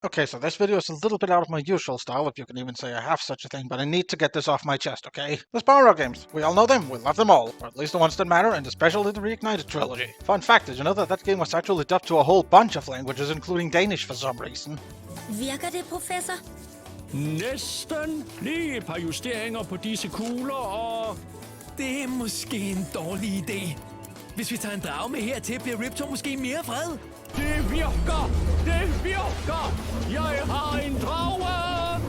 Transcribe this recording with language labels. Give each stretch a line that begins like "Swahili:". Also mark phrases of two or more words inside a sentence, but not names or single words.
English: Okay, so this video is a little bit out of my usual style, if you can even say I have such a thing, but I need to get this off my chest, okay? The Spyro games. We all know them, we love them all, or at least the ones that matter, and especially the Reignited trilogy. Fun fact, did you know that that game was actually dubbed to a whole bunch of languages, including Danish for some reason?
Danish: Virker det, professor? Næsten. Lige et par justeringer på disse kugler, og... Det er måske en dårlig idé. Hvis vi tager en drage med hertil, bliver Riptor måske mere vred. Det virker! Det virker! Jeg har en drage!